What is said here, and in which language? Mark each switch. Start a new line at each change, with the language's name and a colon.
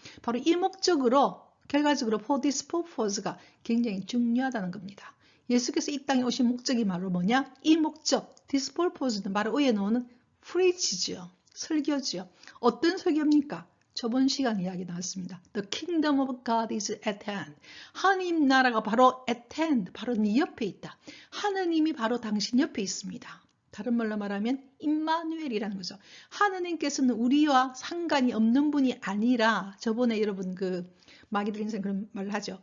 Korean: 바로 이 목적으로 결과적으로
English: for this purpose
Korean: 가 굉장히 중요하다는 겁니다. 예수께서 이 땅에 오신 목적이 바로 뭐냐? 이 목적,
English: this purpose
Korean: 는 바로 위에 나오는 preach죠. 설교죠. 어떤 설교입니까? 저번 시간 이야기 나왔습니다.
English: The kingdom of God is at hand.
Korean: 하나님 나라가 바로 at hand, 바로 네 옆에 있다. 하느님이 바로 당신 옆에 있습니다. 다른 말로 말하면 임마누엘이라는 거죠. 하느님께서는 우리와 상관이 없는 분이 아니라 저번에 여러분 그 마귀들 인생 그런 말을 하죠.